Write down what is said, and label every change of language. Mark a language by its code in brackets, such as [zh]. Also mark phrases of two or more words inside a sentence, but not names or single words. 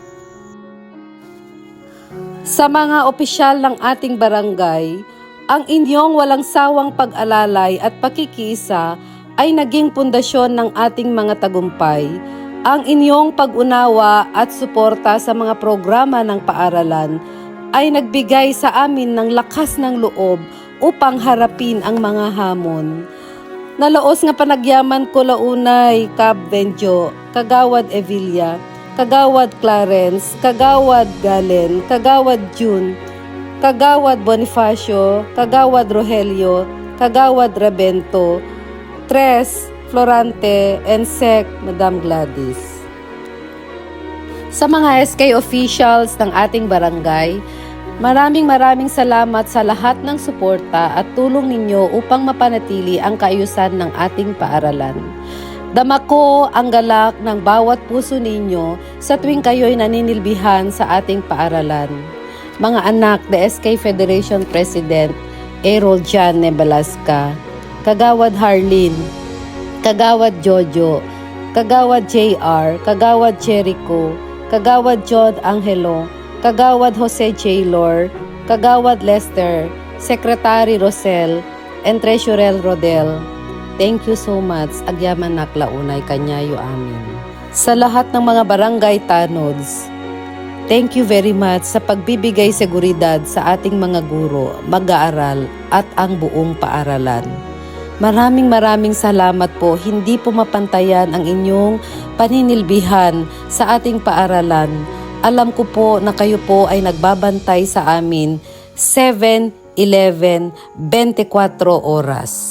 [tl] Sa mga opisyal ng ating barangay, ang inyong walang sawang pag-alalay at pakikisa ay naging pundasyon ng ating mga tagumpay. Ang inyong pag-unawa at suporta sa mga programa ng paaralan ay nagbigay sa amin ng lakas ng loob upang harapin ang mga hamon. [ilo] Nalaos nga panagyaman ko launay, Cab Venjo, Kagawad Evilla, Kagawad Clarence, Kagawad Galen, Kagawad June, Kagawad Bonifacio, Kagawad Rogelio, Kagawad Rabento, Tres, Florante, [en] and Sec, Madam Gladys. [tl] Sa mga SK officials ng ating barangay, maraming salamat sa lahat ng suporta at tulong ninyo upang mapanatili ang kaayusan ng ating paaralan. Dama ko ang galak ng bawat puso ninyo sa tuwing kayo'y naninilbihan sa ating paaralan. Mga anak, [en] the SK Federation President, Errol Jan Nebalasca, Kagawad Harleen, Kagawad Jojo, Kagawad JR, Kagawad Jericho, Kagawad Jod Angelo, Kagawad Jose Jaylor, Kagawad Lester, Secretary Rosel, and Treasurer Rodel. Thank you so much, [ilo] agyaman naklaunay kanyayo amin. [tl] Sa lahat ng mga barangay tanods, [en] thank you very much [tl] sa pagbibigay seguridad sa ating mga guro, mag-aaral at ang buong paaralan. Maraming salamat po, hindi po mapantayan ang inyong paninilbihan sa ating paaralan. Alam ko po na kayo po ay nagbabantay sa amin 7-11, 24 oras.